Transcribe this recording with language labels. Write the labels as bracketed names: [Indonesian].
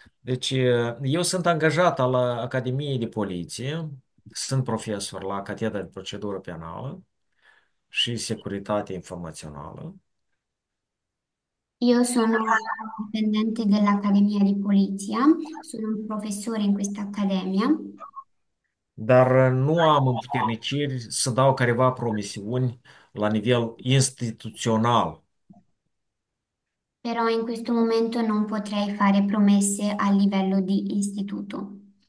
[Romanian] Deci, eu sunt angajat al Academiei de Poliție, sunt profesor la Catedra de Procedură Penală și Securitate Informațională, [Italian] Io sono dipendente dell'Accademia di Polizia, sono un professore in questa accademia, [Romanian] dar nu am împuterniciri să dau careva promisiuni la nivel instituțional. [Italian] però in questo momento non potrei fare promesse a livello di istituto.